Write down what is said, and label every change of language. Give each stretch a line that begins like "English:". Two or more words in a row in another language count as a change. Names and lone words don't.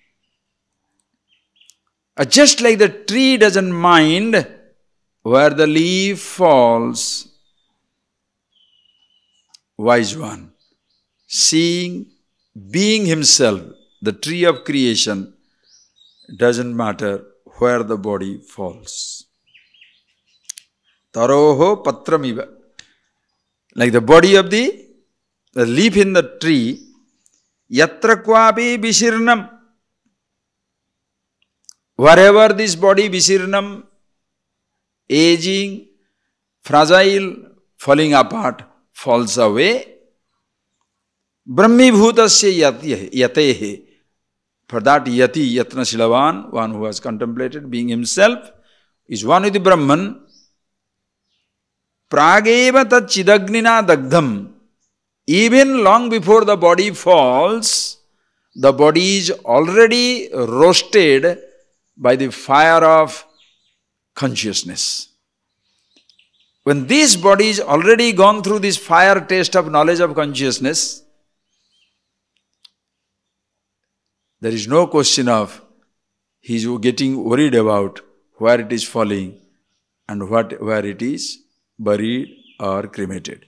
English: Just like the tree doesn't mind where the leaf falls, wise one, seeing, being himself, the tree of creation, doesn't matter where the body falls.
Sanskrit: तरोः पत्रमिव.
English: Like the body of the leaf in the tree,
Sanskrit: यत्र क्वापि विशीर्णम्.
English: Wherever this body visirnam, aging, fragile, falling apart, falls away,
Sanskrit: ब्रह्मीभूतस्य यतेः.
English: For that yati,
Sanskrit: यत्न शीलवान्,
English: one who has contemplated being himself, is one with the Brahman.
Sanskrit: प्रागेव तत् चिदग्निना दग्धम्.
English: Even long before the body falls, the body is already roasted by the fire of consciousness. When this body is already gone through this fire taste of knowledge of consciousness, there is no question of he is getting worried about where it is falling and where it is buried or cremated.